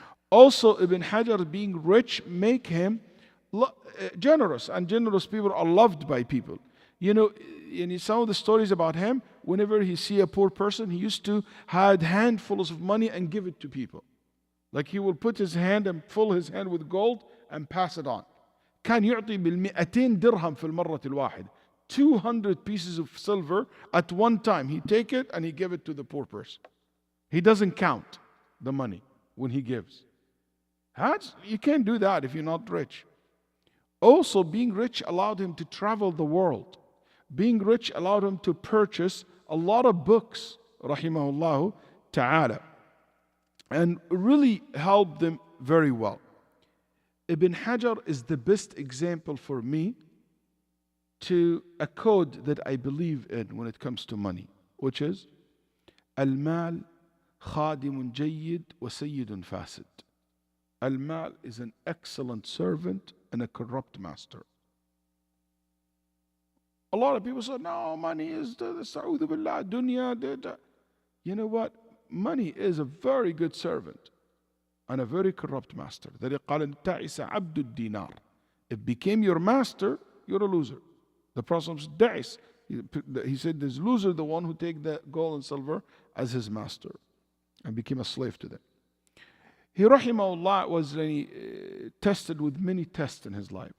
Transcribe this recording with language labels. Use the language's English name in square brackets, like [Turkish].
[English] Also, Ibn Hajar being rich make him generous, and generous people are loved by people. You know, in some of the stories about him, whenever he see a poor person, he used to hide handfuls of money and give it to people. Like he will put his hand and fill his hand with gold and pass it on. [Arabic] كان يعطي بال200 درهم في المرة الواحدة. [English] 200 pieces of silver at one time. He take it and he give it to the poor person. He doesn't count the money when he gives. You can't do that if you're not rich. Also, being rich allowed him to travel the world. Being rich allowed him to purchase a lot of books, rahimahullah ta'ala, and really helped them very well. Ibn Hajar is the best example for me to a code that I believe in when it comes to money, which is [Arabic] al-mal khadimun jayyid wa sayyidun fasid. [English] Al-mal is an excellent servant and a corrupt master. A lot of people say, no, money is the sa'udhu billah, dunya. You know what? Money is a very good servant and a very corrupt master. That [Arabic] قال تعس عبد الدينار. [English] If it became your master, you're a loser. The Prophet said, he said, this loser, the one who take the gold and silver as his master and became a slave to them. He, rahimahullah, was tested with many tests in his life.